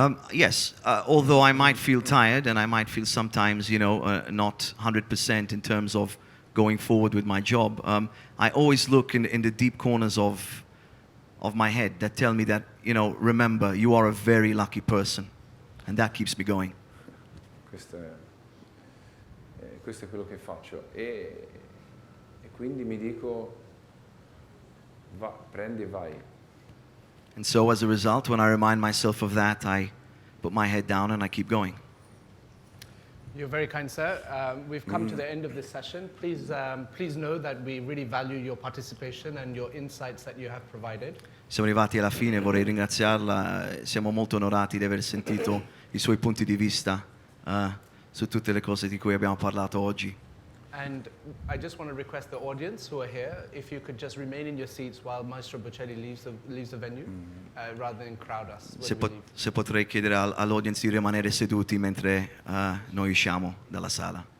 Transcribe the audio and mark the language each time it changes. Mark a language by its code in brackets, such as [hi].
[en] Yes, although I might feel tired and I might feel sometimes, not 100% in terms of going forward with my job, I always look in the deep corners of my head that tell me that, remember, you are a very lucky person. And that keeps me going. [it] Questo è quello che faccio e quindi mi dico prendi e vai. [en] And so as a result, when I remind myself of that, I put my head down and I keep going. You're very kind, sir. We've come to the end of this session. Please know that we really value your participation and your insights that you have provided. [it] Siamo arrivati alla fine, vorrei ringraziarla, siamo molto onorati di aver sentito i suoi punti di vista su tutte le cose di cui abbiamo parlato oggi. [en] And I just want to request the audience who are here, if you could just remain in your seats while Maestro Bocelli leaves the venue, rather than crowd us when we leave. [it] Se potrei chiedere all'audience di rimanere seduti mentre noi usciamo dalla sala.